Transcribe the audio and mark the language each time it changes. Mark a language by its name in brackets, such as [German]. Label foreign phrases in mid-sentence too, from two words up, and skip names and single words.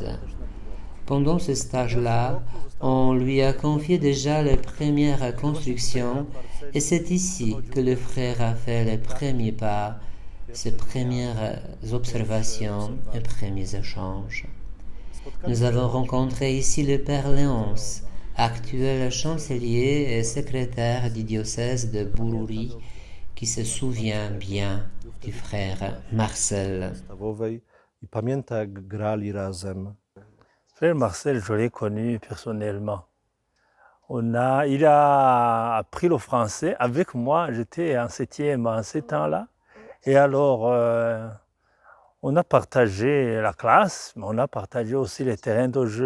[French] Pendant ce stage-là, on lui a confié déjà les premières constructions et c'est ici que le frère a fait les premiers pas, ses premières observations et premiers échanges. Nous avons rencontré ici le père Léonce, actuel chancelier et secrétaire du diocèse de Bururi, qui se souvient bien du frère Marcel. [Polish] I pamięta, jak grali razem. [French] Frère Marcel, je l'ai connu personnellement. Il a appris le français avec moi. J'étais en 7e en ces temps-là. Et alors, on a partagé la classe, mais on a partagé aussi les terrains de jeu.